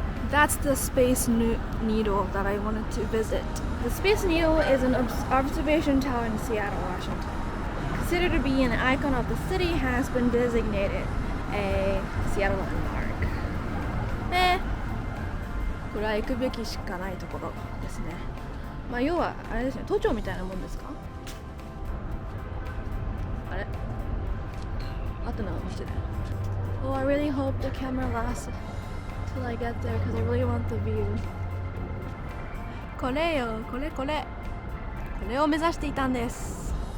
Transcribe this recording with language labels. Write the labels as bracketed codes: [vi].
[en] That's the Space Needle that I wanted to visit. The Space Needle is an observation tower in Seattle, Washington. Considered to be an icon of the city, has been designated a Seattle landmark. [ja] これは行くべきしかないところですね。まあ要はあれですね、都庁みたいなもんですか？あれ？あとの見てね。 [en] Oh, I really hope the camera lasts till I get there because I really want the view. [ja] これよ、これを目指していたんです。